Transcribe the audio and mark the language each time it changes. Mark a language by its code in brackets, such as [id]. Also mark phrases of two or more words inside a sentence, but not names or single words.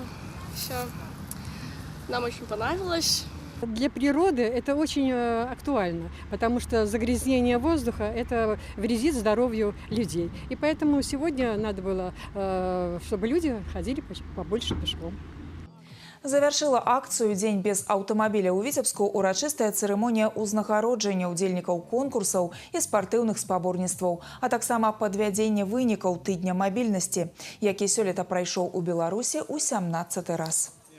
[ru] Все нам очень понравилось. Для природы это очень актуально, потому что загрязнение воздуха это вредит здоровью людей. И поэтому сегодня надо было, чтобы люди ходили побольше пешком. [be] Завяршыла акцыю «Дзень без аўтамабіля» ў Віцебску урачыстая цырымонія ўзнагароджання ўдзельнікаў конкурсаў і спартыўных спаборніцтваў, а таксама падвядзенне вынікаў тыдня мабільнасці, які сёлета прайшоў у Беларусі ў 17-й раз.